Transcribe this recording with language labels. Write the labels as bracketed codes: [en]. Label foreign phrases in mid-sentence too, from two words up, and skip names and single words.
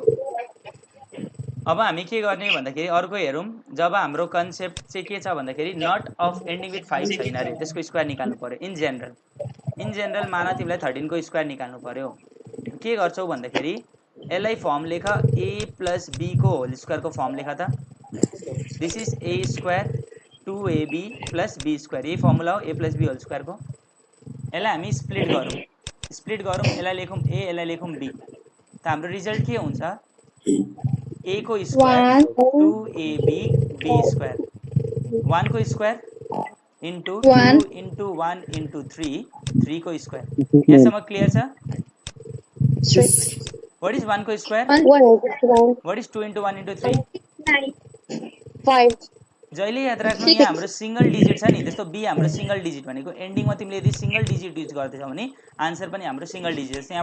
[ne] अब हामी के गर्ने भन्दाखेरि अर्को हेरौँ। जब हाम्रो कन्सेप्ट चाहिँ के छ भन्दाखेरि [en] not of ending with 5 [ne] छैन अरे त्यसको स्क्वायर निकाल्नु पर्यो। [en] in general [ne] मान तिमीलाई 13 को स्क्वायर निकाल्नु पर्यो। के गर्छौ भन्दाखेरि यसलाई फर्म लेख [en] a plus b [ne] को [en] whole square [ne] को फर्म लेख त। [en] this is a square 2ab plus b square, [ne] यही फर्मुला हो [en] a plus b whole square [ne] को। यसलाई हामी स्प्लिट गरौँ यसलाई लेखौँ a यसलाई लेखौँ b। त हाम्रो रिजल्ट के हुन्छ a को स्क्वायर 2ab b स्क्वायर, 1 को [en] square into 2 into 1 into 3, [ne] 3 को स्क्वायर। यहाँसम्म क्लियर छ? [en] what is 1 को square, what is 2 into 1 into 3 [ne] 5। जहिले याद राख्नु यहाँ हाम्रो [en] single digit [ne] छ नि, त्यस्तो b हाम्रो [en] single digit [ne] भनेको एन्डिङमा तिमीले यदि [en] single digit [ne] युज गर्दैछौ भने आन्सर पनि हाम्रो [en] single digit [ne] छ।